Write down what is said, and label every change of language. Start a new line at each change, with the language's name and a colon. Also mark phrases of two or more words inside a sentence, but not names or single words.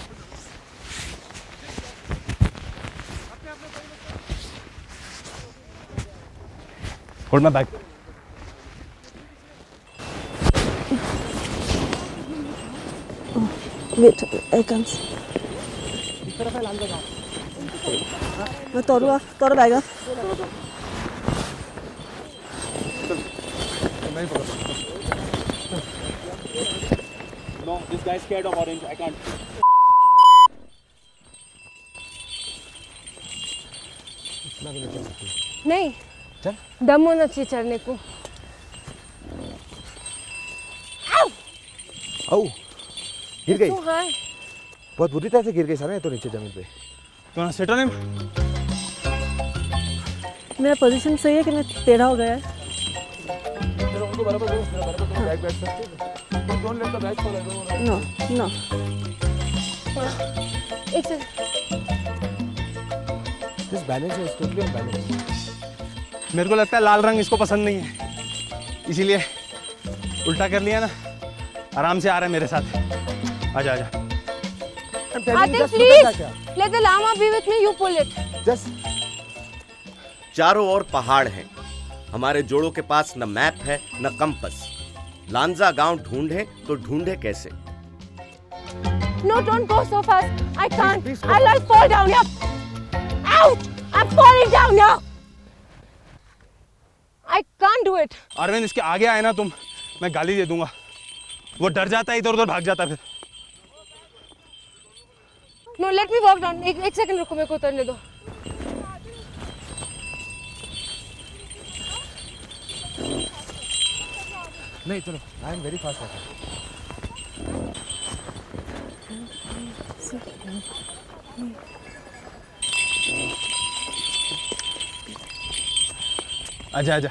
English: Hold my bag. Wait, I come.
Hindi: इस तरफ है लांजा गांव। मैं तोड़ बैग।
English: No, this guy is scared of orange. I can't.
Hindi: नहीं, चल। दम होना चाहिए चढ़ने को। आओ, गिर गई। हाँ। बहुत बुरी तरह से गिर गई सारा, तो नीचे जमीन पे।
English: कौन sat on him?
Hindi: मेरा पोजीशन सही है कि मैं टेढ़ा हो गया है? उनको बराबर बैग बैठ सकते।
English: Don't let the bag fall. No, no.
Hindi: एक सेकंड।
English: This off balance है, totally off balance.
Hindi: मेरे को लगता है लाल रंग इसको पसंद नहीं है, इसीलिए उल्टा कर लिया ना। आराम से आ रहा है मेरे साथ। आजा आजा।
English: Atif, please let the llama be with me. You pull it. जस्ट
Hindi: चारों ओर पहाड़ हैं। हमारे जोड़ों के पास न मैप है न कंपस। लांजा गांव ढूंढे तो ढूंढे कैसे?
English: No, don't go so fast. I can't. I'll fall down here. Ouch! I'm falling down now. I can't do it.
Hindi: अरविंद, इसके आगे आए ना तुम, मैं गाली दे दूंगा। वो डर जाता है, इधर उधर भाग जाता है फिर।
English: No, let me walk down.
Hindi: एक सेकंड रुको, मेरे को उतरने दो।
English: नहीं चलो, I am very fast.
Hindi: आजा आजा।